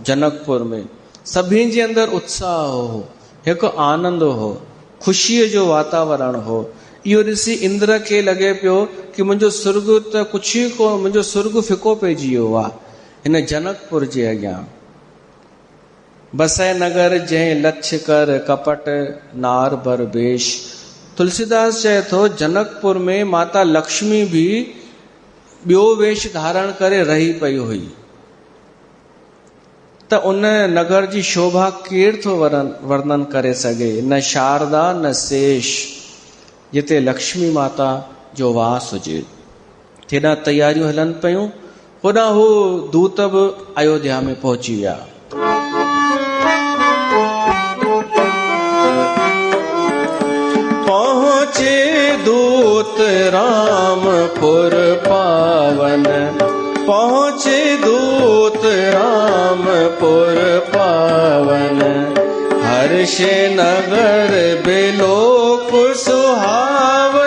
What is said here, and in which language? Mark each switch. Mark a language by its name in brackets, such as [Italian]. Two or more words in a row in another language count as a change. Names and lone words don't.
[Sindhi] जनकपुर में सभिनि जे अंदरि उत्साह हो, हिकु आनंद हो, ख़ुशीअ जो वातावरण हो। इहो ॾिसी इंद्र खे लॻे पियो कि मुंहिंजो सुर्ग त कुझु ई को, मुंहिंजो सुर्ग फिको पइजी वियो आहे हिन जनकपुर जे अॻियां। [Awadhi] बसै नगर जंहिं लछ कर कपट नार बर बेश। [Sindhi] तुलसीदास चए थो, जनकपुर में माता लक्ष्मी भी ॿियो वेश धारण करे रही पई हुई, त उन नगर जी शोभा केरु थो वर्णन करे सघे। न शारदा न शेष, जिते लक्ष्मी माता जो वास हुजे। हेॾां तैयारियूं हलनि पियूं, होॾां हू दूत बि अयोध्या में पहुची विया। [Awadhi] पहुचे दूत रामपुर पावन, पहुचे दूत रामपुर पावन। हर्ष नगर बिलोक सुहावन,